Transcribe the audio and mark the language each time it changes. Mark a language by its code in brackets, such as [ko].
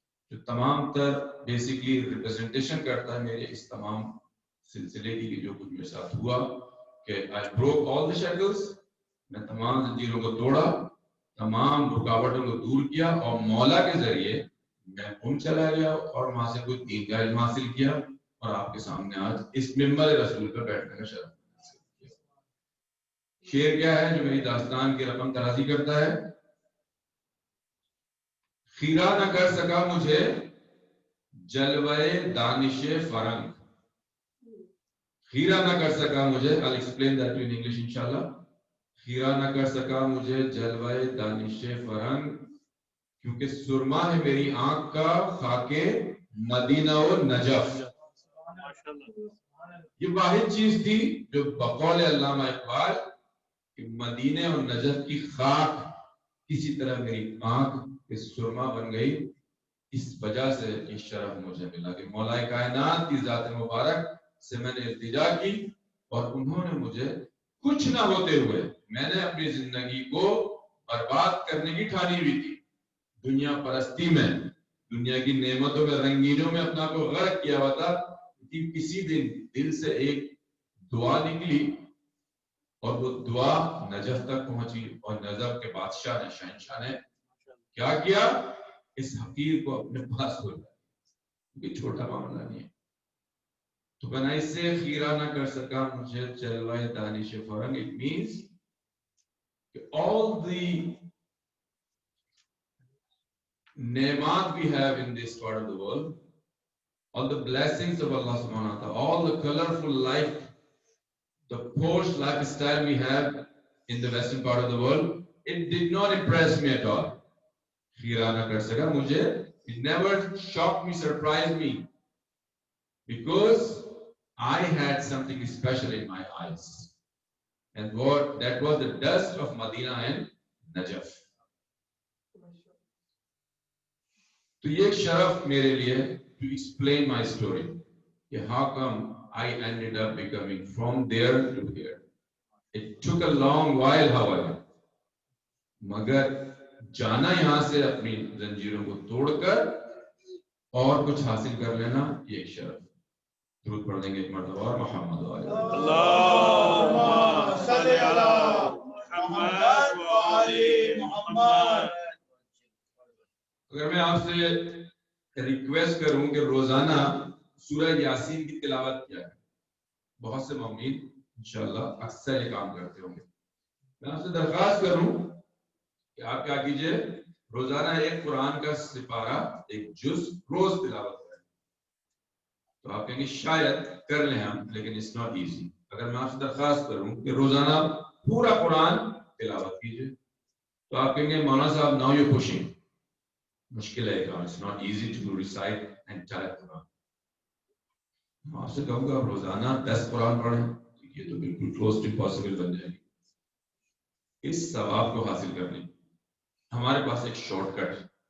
[ur] جو تمام تر بیسیکلی ریپرزنٹیشن کرتا ہے میرے اس تمام سلسلے کی جو کچھ میرے ساتھ ہوا کہ [en] I broke all the shackles, [ur] میں تمام زنجیروں کو توڑا, تمام رکاوٹوں کو دور کیا اور مولا کے ذریعے میں ان چلا گیا اور وہاں سے کوئی دین کا علم حاصل کیا اور آپ کے سامنے آج اس ممبر رسول پر بیٹھنے کا شرف حاصل کیا. شعر کیا ہے جو میری داستان کی رقم ترازی کرتا ہے؟ خیرہ نہ کر سکا مجھے جلوے دانش فرنگ. خیرہ نہ کر سکا مجھے, [en] I'll explain that to you in English inshallah. [ur] خیرہ نہ کر سکا مجھے جلوے دانش فرنگ کیونکہ سرما ہے میری آنکھ کا خاک مدینہ و نجف. یہ واحد چیز تھی جو بقول علامہ اقبال کہ مدینہ اور نجف کی خاک کسی طرح میری آنکھ کے سرما بن گئی. اس وجہ سے یہ شرف مجھے ملا کہ مولا کائنات کی ذات مبارک سے میں نے التجا کی اور انہوں نے مجھے کچھ نہ ہوتے ہوئے, میں نے اپنی زندگی کو برباد کرنے کی ٹھانی ہوئی تھی, دنیا پرستی میں, دنیا کی نعمتوں میں, رنگینوں میں اپنا کو غرق کیا ہوا تھا. کسی دن دل سے ایک دعا نکلی اور وہ دعا نجف تک پہنچی اور نجف کے بادشاہ نے, شہنشاہ نے کیا کیا, اس حقیر کو اپنے پاس ہو جائے, کیونکہ چھوٹا معاملہ نہیں ہے. تو بنا اس سے خیرہ نہ کر سکا مجھے جلوہ دانش فرنگ. [en] It means all the ne'mat we have in this part of the world, all the blessings of Allah subhanahu wa ta'ala, all the colorful life, the posh lifestyle we have in the western part of the world, it did not impress me at all. [ur] Khira na kar saka mujhe, [en] it never shocked me, surprised me, because I had something special in my eyes, and that was the dust of Medina and Najaf. [ur] تو یہ ایک شرف میرے لیے [en] to explain my story کہ how come I ended up becoming from there to here. It took a long while, however, [ur] مگر جانا یہاں سے اپنی زنجیروں کو توڑ کر اور کچھ حاصل کر لینا یہ ایک شرف. درود پڑھ دیں گے ایک مرتبہ اور محمد [ar] اللہم صلی علی محمد و آل محمد. [ur] اگر میں آپ سے ریکویسٹ کروں کہ روزانہ سورہ یاسین کی تلاوت کیا ہے, بہت سے مومنین انشاءاللہ اکثر یہ کام کرتے ہوں گے, میں آپ سے درخواست کروں کہ آپ کیا کیجئے, روزانہ ایک قرآن کا سپارہ, ایک جز روز تلاوت کریں. تو آپ کہیں گے شاید کر لیں ہم, لیکن [en] it's not easy. [ur] اگر میں آپ سے درخواست کروں کہ روزانہ پورا قرآن تلاوت کیجئے تو آپ کہیں گے مولانا صاحب [en] now you're pushing. [ur] مشکل ہے کام, [en] it's not easy to recite entire [ur] قرآن. میں آپ سے کہوں گا آپ روزانہ 10 قرآن پڑھیں, یہ تو بالکل [en] close to impossible [ur] بن جائے گی. اس ثواب کو حاصل کرنے ہمارے پاس ایک شارٹ کٹ ہے.